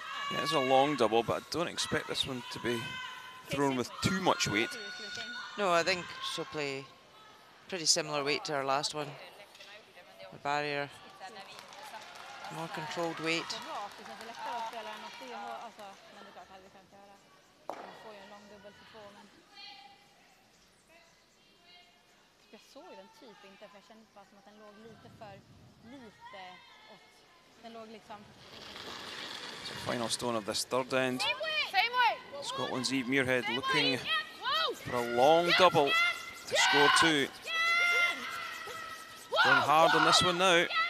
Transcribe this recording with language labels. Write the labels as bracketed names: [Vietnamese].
[English] Yeah, it's a long double, but I don't expect this one to be thrown with too much weight. No, I think she'll play pretty similar weight to her last one. The barrier, more controlled weight. [Swedish] Rakt, det känns lättare att spela än 80. Alltså, men det är klart, hade vi kunnat göra. Man får ju en lång dubbel för två, men... Jag såg ju den typ inte, för jag kände bara som att den låg lite åt... Den låg liksom... [English] Final stone of this third end. Same way. Scotland's Eve Muirhead looking for a long double to score two. Going hard on this one now.